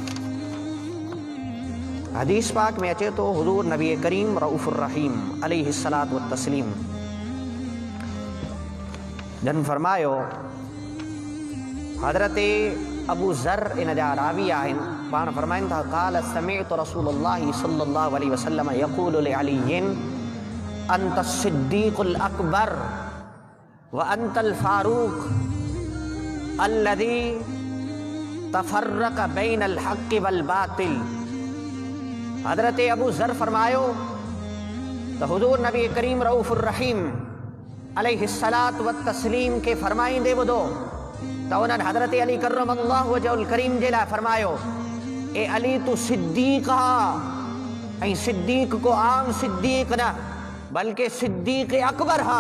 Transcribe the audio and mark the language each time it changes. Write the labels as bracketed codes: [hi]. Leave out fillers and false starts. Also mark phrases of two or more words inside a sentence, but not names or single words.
[sd] हदीस पाक में अचे तो हुज़ूर नबी करीम [ar] رؤوف الرحيم عليه الصلاة والتسليم [sd] जन फरमायो, हज़रत अबू ज़र इन जा रावी आहिनि, पाण फरमाइनि था [ar] قال سمعت رسول الله صلى الله عليه وسلم يقول لعلي أنت الصديق الأكبر وأنت الفاروق الذي تفرق بين الحق والباطل. [sd] हज़रत अबू ज़र फरमायो तो हुज़ूर नबी करीम [ar] رؤوف الرحيم عليه الصلاة والتسليم [sd] के फरमाईंदे ॿुधो तो उन्हनि हज़रत अली [ar] كرم الله وجهه الكريم [sd] जे लाइ फरमायो, ए अली तू सिद्दीक़ हा, ऐं सिद्दीक़ को आम सिद्दीक़ न बल्कि सिद्दीक़ अकबर हा।